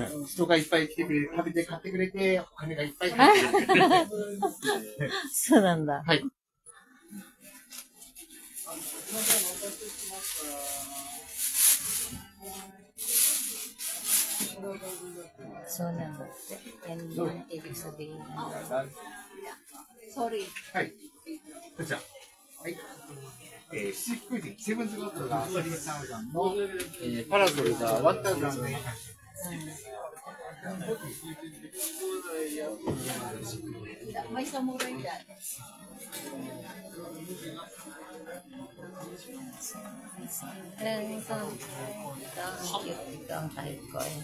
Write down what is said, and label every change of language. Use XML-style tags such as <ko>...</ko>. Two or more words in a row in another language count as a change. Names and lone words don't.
<ja>人がいっぱい来てくれて、食べて買ってくれて、お金がいっぱい入ってくれて。そうなんだ。はい。そうなんだって。</ja> <tl>yan yung ibig sabihin. Sorry.</tl> <ja>はい。こちら。はい。七福神、セブンズバトルが3,000の、パラソルが1,000円。</ja> <tl>May samurai dyan. Ito ang type ko.</tl>